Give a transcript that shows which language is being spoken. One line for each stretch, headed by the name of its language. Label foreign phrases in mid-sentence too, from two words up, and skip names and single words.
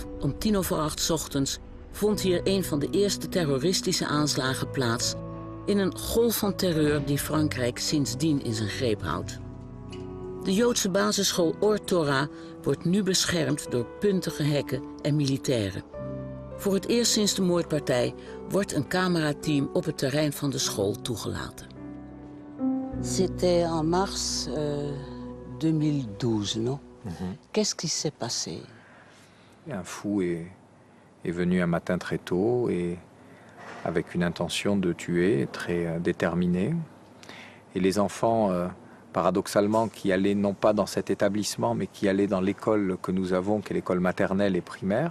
Dutch: Om 7:50 ochtends vond hier een van de eerste terroristische aanslagen plaats in een golf van terreur die Frankrijk sindsdien in zijn greep houdt. De Joodse basisschool Or Torah wordt nu beschermd door puntige hekken en militairen. Voor het eerst sinds de moordpartij wordt een camerateam op het terrein van de school toegelaten.
French: C'était en mars 2012, non? Qu'est-ce qui s'est passé? Un fou est venu un matin très tôt et avec une intention de tuer, très déterminée. Et les enfants, paradoxalement, qui allaient non pas dans cet établissement, mais qui allaient dans l'école que nous avons, qui est l'école maternelle et primaire.